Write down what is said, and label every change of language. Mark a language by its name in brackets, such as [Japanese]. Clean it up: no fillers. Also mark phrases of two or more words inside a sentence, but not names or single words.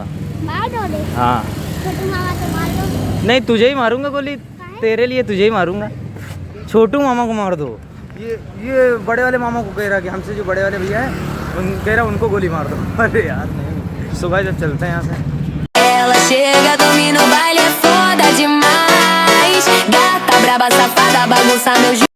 [Hindi] मार दो दे। हाँ। छोटू मामा तो मार दो। नहीं, तुझे ही मारूंगा गोली। तेरे लिए तुझे ही मारूंगा। छोटू मामा को मार दो। ये बड़े वाले मामा को कह रहा कि हमसे जो बड़े वाले भैया है कह रहा उनको गोली मार दो। अरे यार नहीं। सुबह जब चलते हैं यहाँ से। [Portuguese] Ela chega, domina o baile, é foda demais. Gata braba, safada, bagunça meu